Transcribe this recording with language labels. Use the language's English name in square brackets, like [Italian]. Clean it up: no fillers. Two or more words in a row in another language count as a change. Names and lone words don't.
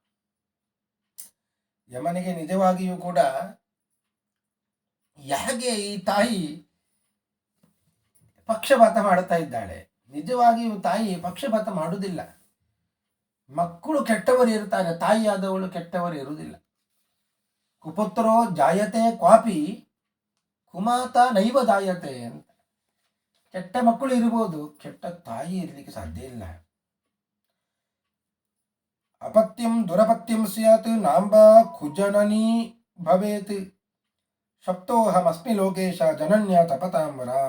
[Kannada] ಯಮನಿಗೆ ನಿಜವಾಗಿಯೂ ಕೂಡ ಯಾಕೆ ಈ ತಾಯಿ ಪಕ್ಷಪಾತ ಮಾಡುತ್ತಾ ಇದ್ದಾಳೆ? ನಿಜವಾಗಿಯೂ ತಾಯಿ ಪಕ್ಷಪಾತ ಮಾಡುವುದಿಲ್ಲ. ಮಕ್ಕಳು ಕೆಟ್ಟವರು ಇರ್ತಾರೆ, ತಾಯಿಯಾದವಳು ಕೆಟ್ಟವರು ಇರುವುದಿಲ್ಲ. [Sanskrit] ಕುಪುತ್ರೋ ಜಾಯತೆ ಕ್ವಾಪಿ ಕುಮಾತ ನೈವ ಜಾಯತೆ ಅಂತ. [Kannada] ಕೆಟ್ಟ ಮಕ್ಕಳು ಇರ್ಬೋದು, ಕೆಟ್ಟ ತಾಯಿ ಇರಲಿಕ್ಕೆ ಸಾಧ್ಯ ಇಲ್ಲ. [Sanskrit] ಅಪತ್ಯಂ ದುರಪತ್ಯಂ ಸ್ಯಾತ್ ನಾಂಬ ಕುಜನನಿ ಭವೇತ್ ಸಪ್ತೋಹಮಸ್ಮಿ ಲೋಕೇಶ ಜನನ್ಯ ತಪತಾಂಬರ.